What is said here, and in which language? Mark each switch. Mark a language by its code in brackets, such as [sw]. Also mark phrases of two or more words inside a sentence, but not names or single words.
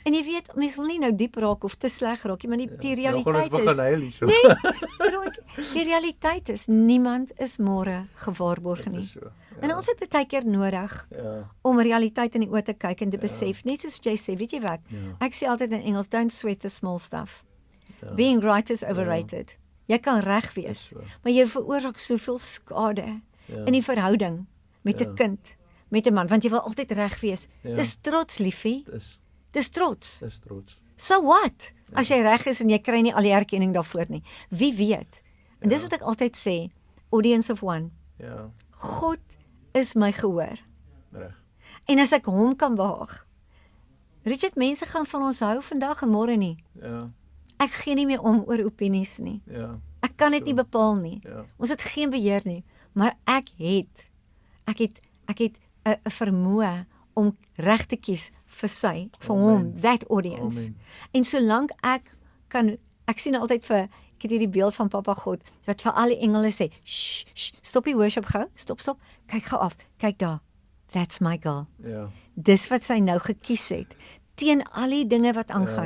[af] En jy weet, mense wil nie nou diep raak of te sleg raak nie, maar die realiteit ons is begin huil hierso. die realiteit is niemand is môre gewaarborg nie. So, En ons het baie keer nodig om realiteit in die oë te kyk en te besef, net soos jy sê, weet jy wat? Ek sê altyd in Engels, [en] don't sweat the small stuff. Being right is overrated. [af] Jy kan reg wees, maar jy veroorsaak soveel skade in die verhouding met 'n kind, met 'n man, want jy wil altyd reg wees. Dis trots, liefie. Dis trots. Dis trots. [en] So what? [af] As jy reg is en jy kry nie al die erkenning daarvoor nie. Wie weet? En dis wat ek altyd sê, [en] audience of one. [af] Ja, God is my gehoor. reg. En as ek hom kan behaag. Richard, mense gaan van ons hou vandag en môre nie. Ja, Ek gee nie meer om oor opinies nie. ja, Ek kan dit nie bepaal nie. Ja. Ons het geen beheer nie, maar ek het 'n vermoë om reg te kies vir sy, vir hom, [en] that audience. [af] Amen. En solank ek sien altyd ek het hierdie beeld van Papa God wat vir al die engele sê, shh, shh, stop die worship gou, stop, kyk gou af, kyk daar, [en] that's my girl. [af] ja, Dis wat sy nou gekies het, teen al die dinge wat aangaan.